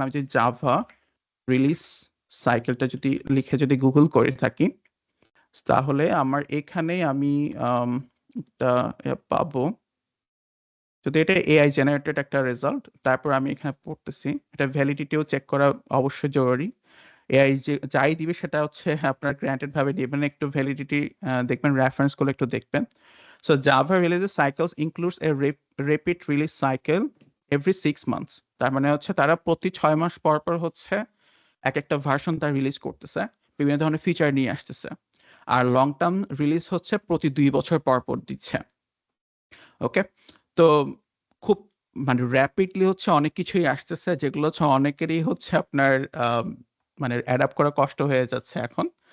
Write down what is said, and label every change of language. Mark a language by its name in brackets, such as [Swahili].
[Bangla] আমি যদি Java release সাইকেলটা যদি লিখে যদি গুগল করে থাকি, তাহলে আমার এখানেই আমি আম একটা পাবো। যদি এটা AI জেনারেটেড একটা রেজাল্ট, তারপর আমি এখানে পড়তেছি। এটা ভ্যালিডিটিও চেক করা অবশ্যই জরুরি। AI যে যাই দিবে সেটা হচ্ছে আপনার গ্র্যান্টেড ভাবে দিবেন। একটু ভ্যালিডিটি দেখবেন, রেফারেন্স গুলো একটু দেখবেন। [English] So Java release cycles includes a repeat release cycle every 6 months. [Bangla] তার মানে হচ্ছে তারা প্রতি ৬ মাস পর, পর হচ্ছে একেকটা ভার্সন তারা রিলিজ করতেছে। বিভিন্ন ধরনের ফিচার নিয়ে আসতেছে। আর লং টার্ম রিলিজ হচ্ছে প্রতি ২ বছর পর, পর দিচ্ছে। ওকে? তো খুব মানে র‍্যাপিডলি হচ্ছে অনেক কিছুই আসতেছে, যেগুলো হচ্ছে অনেকেরই হচ্ছে আপনার মানে অ্যাডপ্ট করা কষ্ট হয়ে যাচ্ছে এখন।